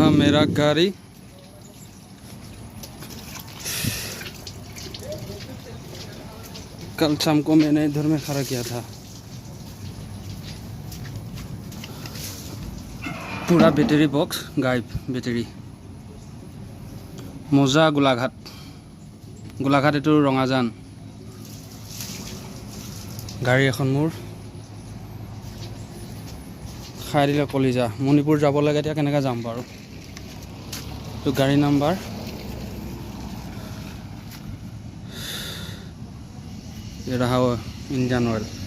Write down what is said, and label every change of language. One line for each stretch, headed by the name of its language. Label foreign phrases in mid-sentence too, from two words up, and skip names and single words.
Hindi: मेरा गाड़ी कल शाम को मैंने इधर में खड़ा किया था। पूरा
English: battery box
Hindi: गायब बैटरी।
Assamese: मोजा गोलाघाट এইটো ৰঙাজান। গাড়ী এখন মোৰ খাই দিলে কলিজা। মণিপুৰ যাব লাগে, এতিয়া কেনেকৈ যাম বাৰু? তো গাড়ী নাম্বাৰ এৰাহা ইণ্ডিয়ান অইল।